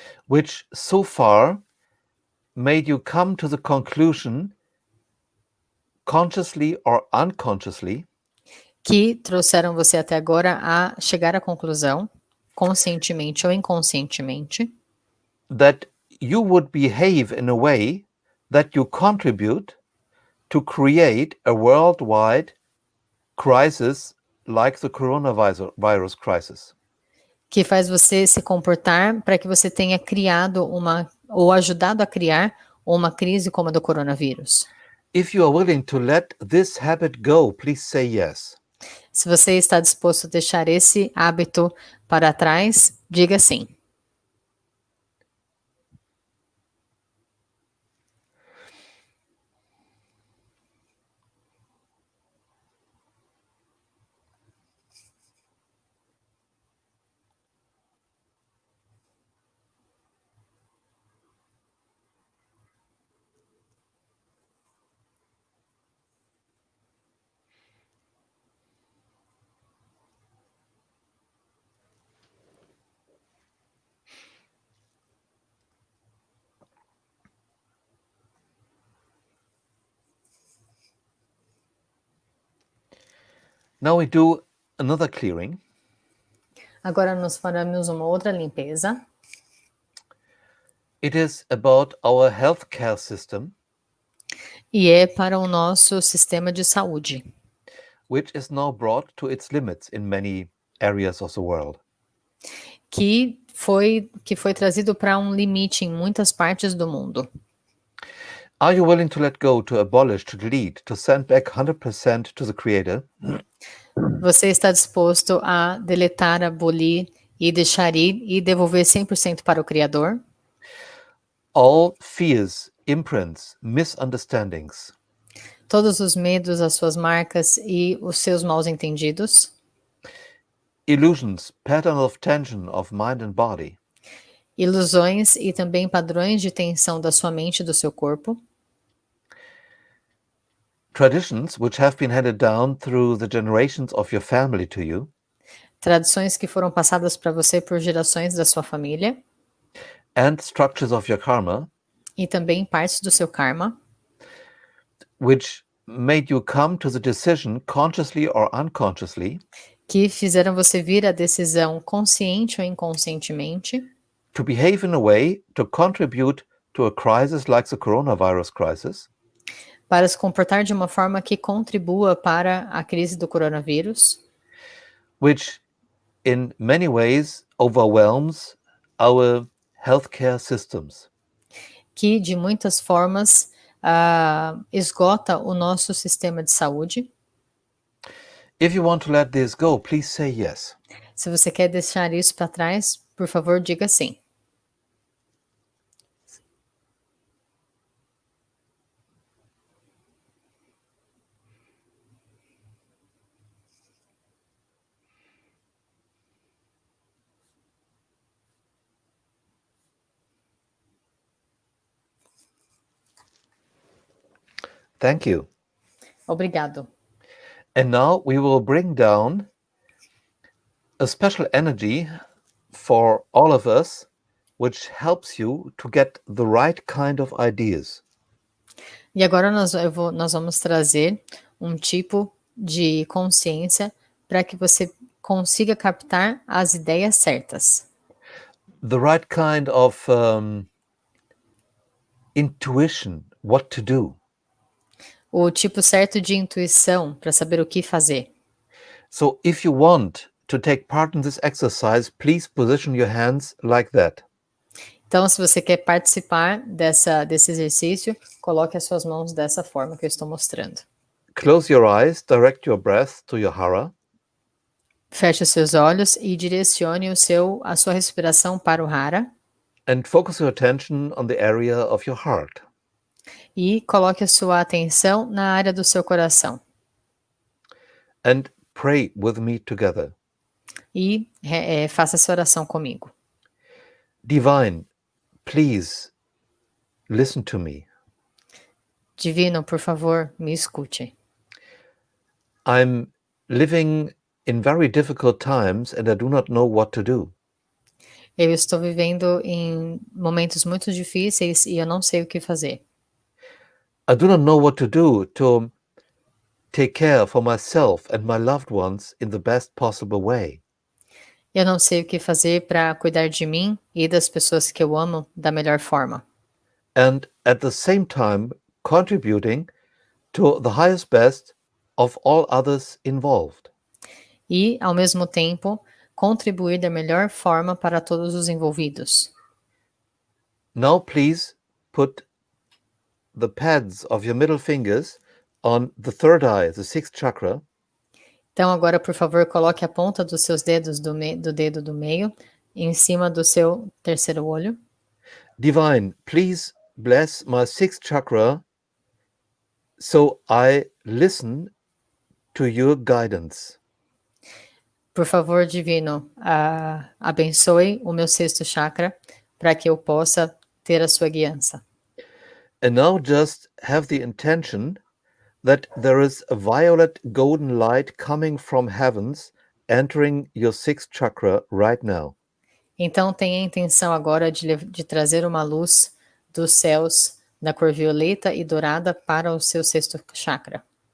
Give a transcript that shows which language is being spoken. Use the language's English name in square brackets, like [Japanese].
[English] which so far made you come to the conclusion, consciously or unconsciously, [Portuguese] que trouxeram você até agora a chegar à conclusão, conscientemente ou inconscientemente, [English] that you would behave in a way that you contribute to create a worldwide crisis like the coronavirus crisis. [Portuguese] que faz você se comportar para que você tenha criado ou ajudado a criar uma crise como a do coronavírus. [English] If you are willing to let this habit go, please say yes. [Portuguese] Se você está disposto a deixar esse hábito para trás, diga sim. [English] Now we do another clearing. [Portuguese] Agora nós faremos uma outra limpeza. [English] It is about our healthcare system, [Portuguese] E é para o nosso sistema de saúde, [English] which is now brought to its limits in many areas of the world. [Portuguese] que foi trazido para um limite em muitas partes do mundo. [English] Are you willing to let go, to abolish, to delete, to send back 100% to the Creator? [Portuguese] Você está disposto a deletar, abolir e deixar ir e devolver 100% para o Criador? [English] All fears, imprints, misunderstandings, [Portuguese] Todos os medos, as suas marcas e os seus maus entendidos? [English] illusions, pattern of tension of mind and body, [Portuguese] Ilusões e também padrões de tensão da sua mente e do seu corpo? [English] traditions which have been handed down through the generations of your family to you, [Portuguese] Tradições que foram passadas para você por gerações da sua família? [English] and structures of your karma, [Portuguese] E também partes do seu karma? [English] which made you come to the decision, consciously or unconsciously, [Portuguese] Que fizeram você vir à decisão consciente ou inconscientemente [English] to behave in a way to contribute to a crisis like the coronavirus crisis, [Portuguese] para se comportar de uma forma que contribua para a crise do coronavírus, [English] which in many ways overwhelms our healthcare systems. [Portuguese] que de muitas formas esgota o nosso sistema de saúde. [English] If you want to let this go, please say yes. [Portuguese] Se você quer deixar isso para trás, por favor, diga sim. [English] Thank you. [Portuguese] Obrigado. [English] And now we will bring down a special energy for all of us, which helps you to get the right kind of ideas. [Portuguese] E agora nós vamos trazer um tipo de consciência para que você consiga captar as ideias certas. [English] The right kind of intuition, what to do. [Portuguese] O tipo certo de intuição para saber o que fazer. [English] So if you want to take part in this exercise, please position your hands like that. [Portuguese] Então, se você quer participar desse exercício, coloque as suas mãos dessa forma que eu estou mostrando. [English] Close your eyes, direct your breath to your hara, [Portuguese] Feche os seus olhos e direcione a sua respiração para o hara [English] and focus your attention on the area of your heart. [Portuguese] E coloque a sua atenção na área do seu coração. [English] And pray with me together. [Portuguese] E faça essa oração comigo. [English] Divine, please listen to me. [Portuguese] Divino, por favor, me escute. [English] I'm living in very difficult times and I do not know what to do. [Portuguese] Eu estou vivendo em momentos muito difíceis e eu não sei o que fazer. [English] I do not know what to do to take care for myself and my loved ones in the best possible way. [Portuguese] Eu não sei o que fazer para cuidar de mim e das pessoas que eu amo da melhor forma. [English] And at the same time contributing to the highest best of all others involved. [Portuguese] E, ao mesmo tempo, contribuir da melhor forma para todos os envolvidos. [English] Now please put the pads of your middle fingers on the third eye, the sixth chakra. [Portuguese] Então, agora, por favor, coloque a ponta dos seus dedos do dedo do meio em cima do seu terceiro olho. [English] Divine, please bless my sixth chakra so I listen to your guidance. [Portuguese] Por favor, Divino, abençoe o meu sexto chakra para que eu possa ter a sua guiança. [English] And now just have the intention that there is a violet golden light coming from heavens entering your sixth chakra right now. [Portuguese] Então, tenha a intenção agora de trazer uma luz dos céus da cor violeta e dourada para o seu sexto chakra.